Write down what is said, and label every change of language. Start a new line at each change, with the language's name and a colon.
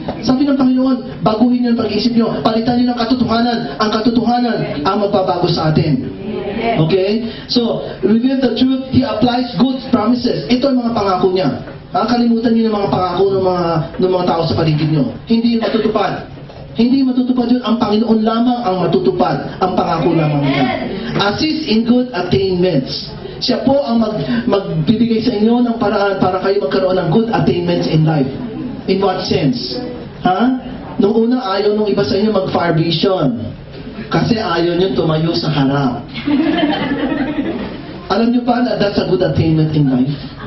Filipino: Sabi ng Panginoon, baguhin niyo ang pag-iisip niyo, palitan niyo ng katotohanan. Ang katotohanan ang magbabago sa atin. Okay?
English: So, reveal the truth, He applies good promises.
Filipino: Ito ang mga pangako niya. Kalimutan niyo yung mga pangako ng mga tao sa paligid niyo. Hindi matutupad. Hindi matutupad yun. Ang Panginoon lamang ang matutupad. Ang pangako lamang niya.
English: Assist in good attainments.
Filipino: Siya po ang magbibigay sa inyo ng paraan para kayo magkaroon ng
English: good attainments in life. In what sense?
Filipino: Nung una, ayaw nung iba sa inyo mag-far vision. Kasi ayaw nyo tumayo sa harap. Alam nyo ba na
English: that's a good attainment in life?